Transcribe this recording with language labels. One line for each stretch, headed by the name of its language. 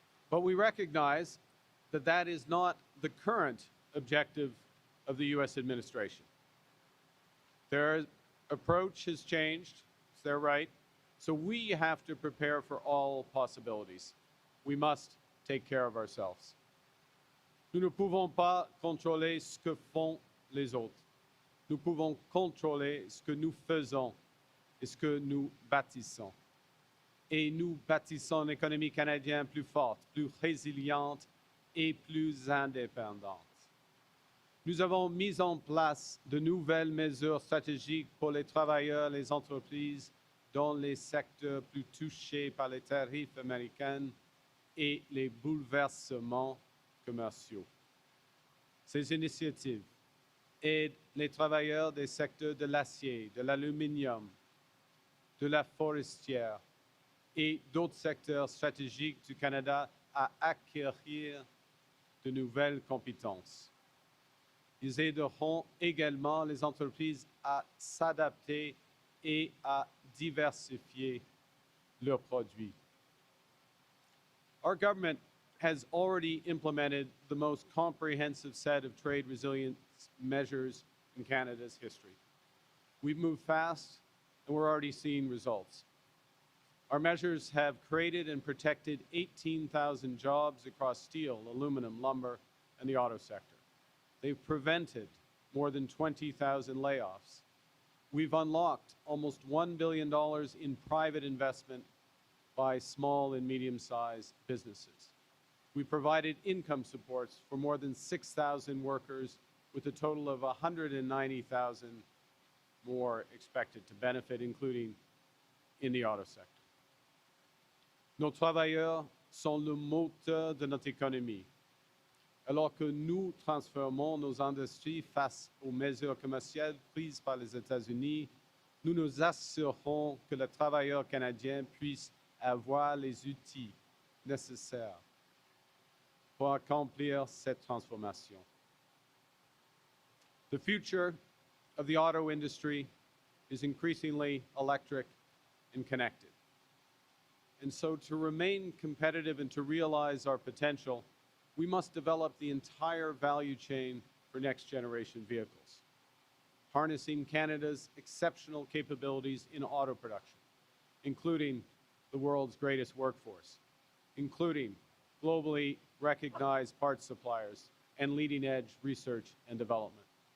English: But we recognize that that is not the current objective of the U.S. administration. Their approach has changed, it's their right, so we have to prepare for all possibilities. We must take care of ourselves.
French: Nous ne pouvons pas contrôler ce que font les autres. Nous pouvons contrôler ce que nous faisons et ce que nous bâtissons. Et nous bâtissons une économie canadienne plus forte, plus résiliente et plus indépendante. Nous avons mis en place de nouvelles mesures stratégiques pour les travailleurs et les entreprises dans les secteurs plus touchés par les tarifs américains et les bouleversements commerciaux. Ces initiatives aident les travailleurs des secteurs de l'acier, de l'aluminium, de la forestière et d'autres secteurs stratégiques du Canada à acquérir de nouvelles compétences. Ils aideront également les entreprises à s'adapter et à diversifier leurs produits.
English: Our government has already implemented the most comprehensive set of trade resilience measures in Canada's history. We've moved fast, and we're already seeing results. Our measures have created and protected 18,000 jobs across steel, aluminum, lumber, and the auto sector. They've prevented more than 20,000 layoffs. We've unlocked almost $1 billion in private investment by small and medium-sized businesses. We provided income supports for more than 6,000 workers, with a total of 190,000 more expected to benefit, including in the auto sector.
French: Nos travailleurs sont le moteur de notre économie. Alors que nous transformons nos industries face aux mesures commerciales prises par les États-Unis, nous nous assurerons que le travailleur canadien puisse avoir les outils nécessaires pour accomplir cette transformation.
English: The future of the auto industry is increasingly electric and connected. And so to remain competitive and to realize our potential, we must develop the entire value chain for next generation vehicles, harnessing Canada's exceptional capabilities in auto production, including the world's greatest workforce, including globally recognized parts suppliers and leading-edge research and development.